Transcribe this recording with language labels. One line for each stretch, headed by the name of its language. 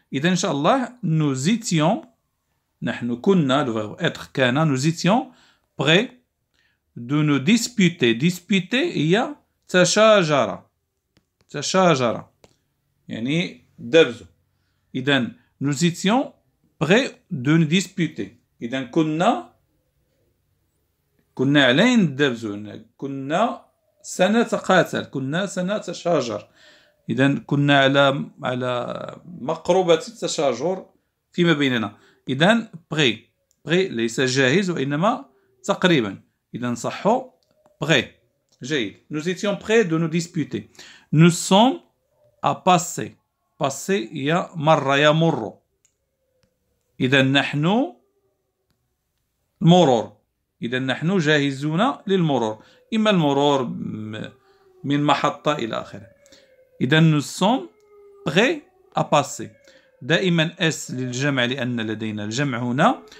Arabic: إذا إن شاء الله
French: nous étions
Arabic: نحن كنا
French: le verbe être كان nous étions prêts de nous disputer.
Arabic: disputer هي تشاجر يعني دبز.
French: إذا nous étions prêts de nous disputer.
Arabic: إذا كنا علينا ندبزو. كنا سنتقاتل. كنا سنتشاجر. إذا كنا على مقربة التشاجر فيما بيننا. إذا prêt ليس جاهز وإنما تقريبا. إذا نصحو prêt. جيد.
French: nous étions prêts de nous disputer. nous sommes à passer.
Arabic: passer هي مر يمر. إذا نحن المرور. إذا نحن جاهزون للمرور. إما المرور من محطة إلى آخره.
French: إذا nous sommes prêts à passer.
Arabic: دائما اس للجمع لأن لدينا الجمع هنا.